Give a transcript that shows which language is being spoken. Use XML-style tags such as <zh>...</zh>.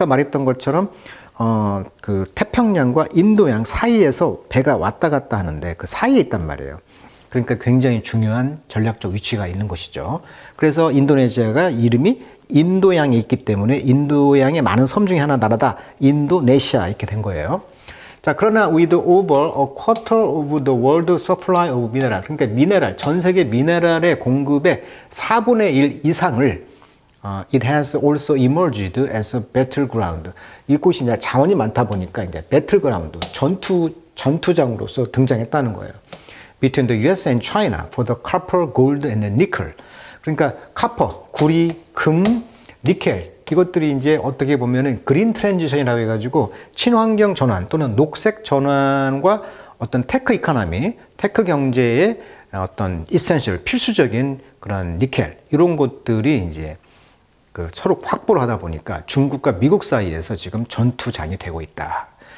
<ko>아까 말했던 것처럼 그 태평양과 인도양 사이에서 배가 왔다 갔다 하는데 그 사이에 있단 말이에요. 그러니까 굉장히 중요한 전략적 위치가 있는 것이죠. 그래서 인도네시아가 이름이 인도양에 있기 때문에 인도양의 많은 섬 중에 하나 나라다. 인도네시아 이렇게 된 거예요. 자, 그러나</ko> <en>with over a quarter of the world supply of mineral,</en> <ko>그러니까 미네랄, 전 세계 미네랄의 공급의 4분의 1 이상을</ko> <en>it has also emerged as a battleground.</en> <ko>이곳이 이제 자원이 많다 보니까 이제 battleground, 전투장으로서 등장했다는 거예요.</ko> <en>Between the US and China for the copper, gold, and nickel.</en> <ko>그러니까 카퍼, 구리, 금, 니켈 이것들이 이제 어떻게 보면은 그린 트랜지션이라고 해가지고 친환경 전환 또는 녹색 전환과 어떤 테크 이코노미, 테크 경제의 어떤 이센셜 필수적인 그런 니켈 이런 것들이 이제 그 서로 확보를 하다 보니까 중국과 미국 사이에서 지금 전투장이 되고 있다.</ko>